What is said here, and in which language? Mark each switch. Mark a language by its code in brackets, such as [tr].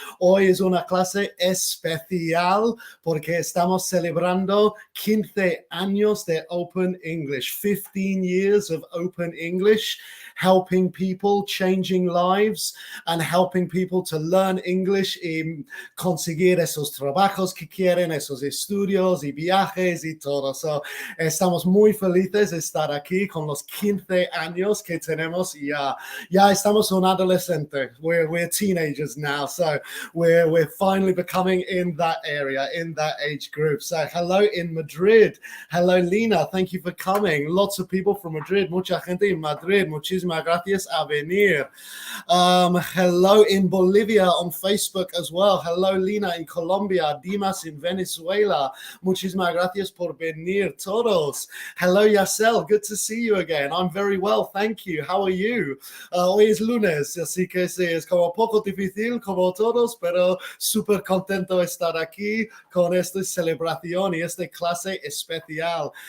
[es] Hoy es una clase especial porque estamos celebrando 15 años de Open English, [en] 15 years of Open English, helping people, changing lives, and helping people to learn English [es] y conseguir esos trabajos que quieren, esos estudios y viajes y todo. So, estamos muy felices de estar aquí con los 15 años que tenemos ya. Ya estamos un adolescente. [en] We're teenagers now. So we're finally becoming in that area, in that age group. So hello in Madrid. Hello, Lina. Thank you for coming. Lots of people from Madrid. [es] Mucha gente en Madrid. Muchísimas gracias a venir. [en] Hello in Bolivia on Facebook as well. Hello, Lina in Colombia, Dimas in Venezuela. [es] Muchísimas gracias por venir todos. [en] Hello, Yacel. Good to see you again. I'm very well, thank you. How are you? [es] Hoy es lunes, así que sí, es como poco difícil como todos, pero súper contento de estar aquí con esta celebración y esta clase especial.